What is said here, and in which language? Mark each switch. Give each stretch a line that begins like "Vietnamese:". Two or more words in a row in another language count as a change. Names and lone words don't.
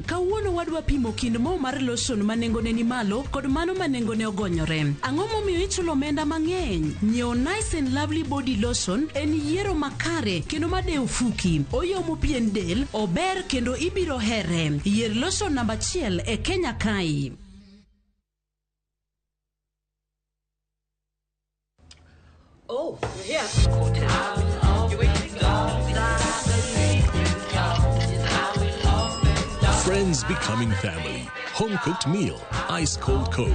Luo (Kenya and Tanzania): Kawuono wadwa pimo kind mo mar lotion manengone ni malo kod mano manengone ogonyore. Ang'o momiyo ichulo omenda mang'eny? Nyiewo Nice and Lovely Body Lotion en yiero makare kendo madew fuki. Oyomo pien del, ober kendo ibiro here. Yier lotion namba 1 e Kenya kae.
English: Oh, you're here. Friends becoming family. Home-cooked meal. Ice-cold Coke.